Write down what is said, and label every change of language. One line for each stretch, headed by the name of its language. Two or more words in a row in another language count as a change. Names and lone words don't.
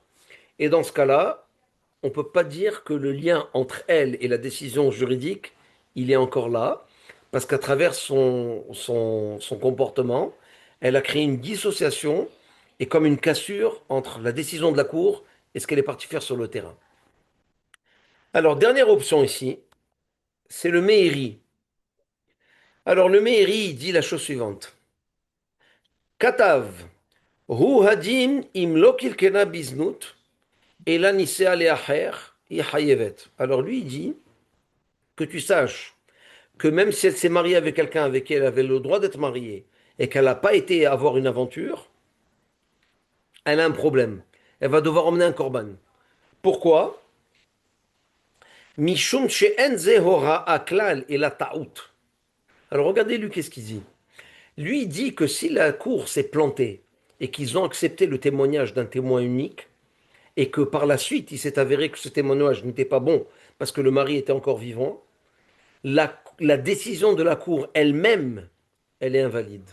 French: Et dans ce cas-là, on ne peut pas dire que le lien entre elle et la décision juridique, il est encore là, parce qu'à travers son comportement, elle a créé une dissociation est comme une cassure entre la décision de la cour et ce qu'elle est partie faire sur le terrain. Alors, dernière option ici, c'est le Meiri. Alors, le Meiri, il dit la chose suivante.
Hebrew: כתב, הוא הדין אם לא קלקלה בזנות, אלא נישאה לאחר, היא חייבת.
French: Alors, lui, il dit que tu saches que même si elle s'est mariée avec quelqu'un avec qui elle avait le droit d'être mariée et qu'elle n'a pas été avoir une aventure, elle a un problème. Elle va devoir emmener un korban. Pourquoi?
Hebrew: משום שאין זה הוראה הכלל את לא טעות.
French: Alors regardez lui qu'est-ce qu'il dit. Lui il dit que si la cour s'est plantée et qu'ils ont accepté le témoignage d'un témoin unique et que par la suite il s'est avéré que ce témoignage n'était pas bon parce que le mari était encore vivant, la décision de la cour elle-même, elle est invalide.